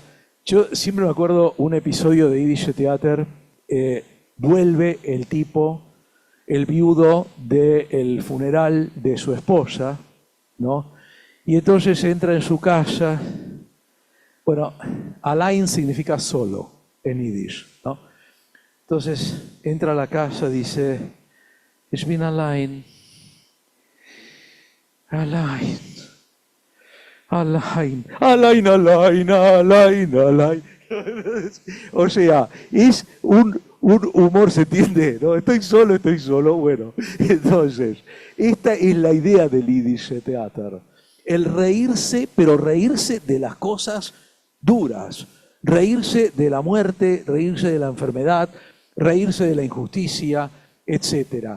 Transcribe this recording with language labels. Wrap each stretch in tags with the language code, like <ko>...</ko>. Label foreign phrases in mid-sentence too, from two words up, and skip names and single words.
<es>Yo siempre me acuerdo un episodio de Yiddish Theater, vuelve el tipo, el viudo del funeral de su esposa, ¿no? Y entonces entra en su casa. Bueno, Alain significa solo en Yiddish, ¿no? Entonces entra a la casa, dice,</es> <de>Ich bin allein. Allein. Allein. Allein, allein, allein, allein.</de> <es>O sea, es un humor, ¿se entiende? ¿No? Estoy solo, bueno. Entonces, esta es la idea del Yiddish Theater. El reírse, pero reírse de las cosas duras. Reírse de la muerte, reírse de la enfermedad, reírse de la injusticia, etc.</es>